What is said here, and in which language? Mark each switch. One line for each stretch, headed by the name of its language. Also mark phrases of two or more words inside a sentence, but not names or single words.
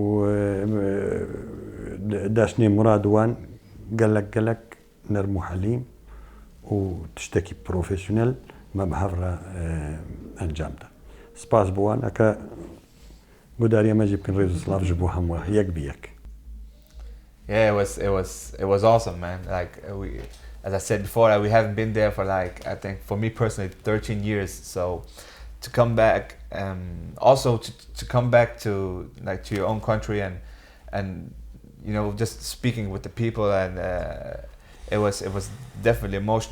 Kurdish: داشتنی مرادوان گەلک نەرم و حەلیم و تشتێکی پرۆفێشنەل مە بە هەڤرە ئەنجامدا سپاس بوان ئەکە گوداری ئەمەجی بکەن ڕێز و سڵاو ژ بۆ هەموو یەک بەیەک.
English: Yeah, it was awesome, man. Like as I said before, we haven't been there for like, I think for me personally 13 years. So to come back, also to come back to like to your own country and you know, just speaking with the people, and it was definitely emotional.